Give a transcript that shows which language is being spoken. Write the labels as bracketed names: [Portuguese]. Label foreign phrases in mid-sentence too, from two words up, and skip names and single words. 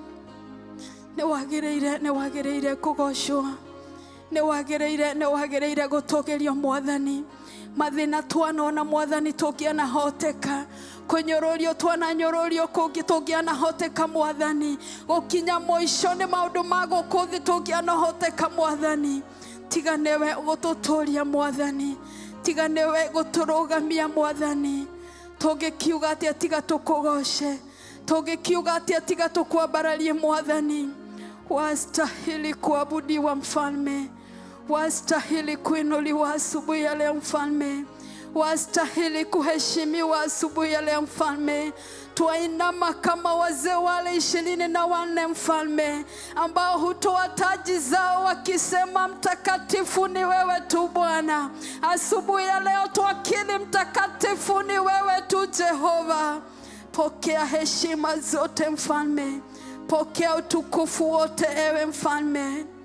[Kikuyu] nĩwagĩrĩire kũgocwo nĩwagĩrĩire gũtũgerio Mwathani mathĩna twanona Mwathani tũngĩanahoteka kũnyũrũrio twananyũrũrio kũngĩ tũngĩanahoteka Mwathani gũkinya mũico nĩ maũndũ ma gũkũ thĩ tũngĩanahoteka Mwathani tiga nĩwe gũtũtũria Mwathani tiga nĩwe gũtũrũgamia Mwathani tũngĩkiuga atĩa tiga tũkũgoce tũngĩkiuga atĩa tiga tũkwambararie Mwathani [Swahili] wastahili kuabudiwa Mfalme wastahili kuinuliwa asubuhi ya leo Mfalme wastahili kuheshimiwa asubuhi ya leo Mfalme twainama kama wazee wale 24 Mfalme ambao hutoa taji zao wakisema mtakatifu ni wewe tu Bwana asubuhi ya leo twakiri mtakatifu ni wewe tu Jehova pokea heshima zote Mfalme pokea utukufu wote ewe Mfalme